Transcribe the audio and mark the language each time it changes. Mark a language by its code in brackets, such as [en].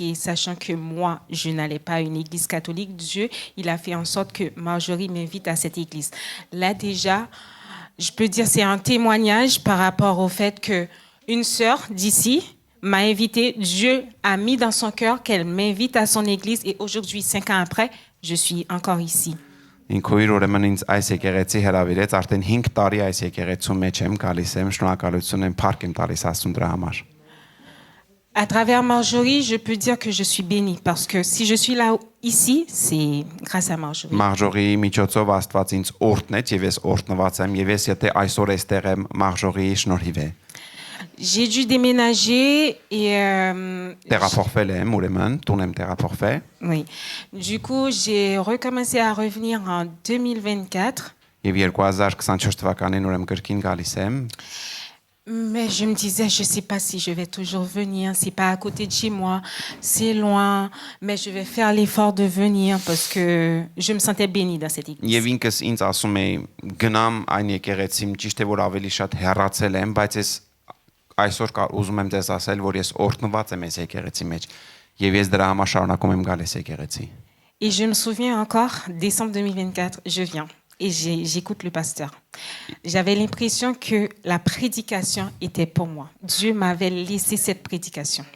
[fr] Et sachant que moi, je n'allais pas à une église catholique, Dieu, il a fait en sorte que Marjorie m'invite à cette église. Là, déjà, je peux dire c'est un témoignage par rapport au fait que une sœur d'ici m'a invitée. Dieu a mis dans son cœur qu'elle m'invite à son église. Et aujourd'hui, 5 ans après, je suis encore ici. [hy] Ինքույր ուրեմն ինձ այս եկեղեցի հրավիրեց, արդեն 5 տարի այս եկեղեցու մեջ եմ գալիս եմ, շնորհակալություն եմ, փառք եմ տալիս Աստծուն դրա համար։ [fr] À travers Marjorie, je peux dire que je suis bénie parce que si je suis là ici, c'est grâce à Marjorie. [hy] Մահժողի միջոցով Աստված ինձ օրհնեց եւ ես օրհնված եմ եւ ես եթե այսօր էստեղ եմ Մահժողի շնորհիվ է։ [fr] J'ai dû déménager et [hy] Տեղափոխվել եմ ուրեմն, տուն եմ տեղափոխվել։ [fr] oui. Du coup, j'ai recommencé à revenir en 2024. [hy] Եվ 2024 թվականին ուրեմն կրկին գալիս եմ։ [fr] Mais je me disais, je sais pas si je vais toujours venir, c'est pas à côté de chez moi, c'est loin, mais je vais faire l'effort de venir parce que je me sentais bénie dans cette église. [hy] Եվ ինքս ինձ ասում էի գնամ այն եկեղեցին, ճիշտ է որ ավելի շատ հեռացել եմ, բայց ես այսօր ուզում եմ դες ասել, որ ես օրհնված եմ այս եկեղեցի մեջ եւ ես դրա համար շարունակում եմ գալ այս եկեղեցի։ [fr] Et je me souviens encore, décembre 2024, je viens et j'écoute le pasteur. J'avais l'impression que la prédication était pour moi. Dieu m'avait laissé cette prédication.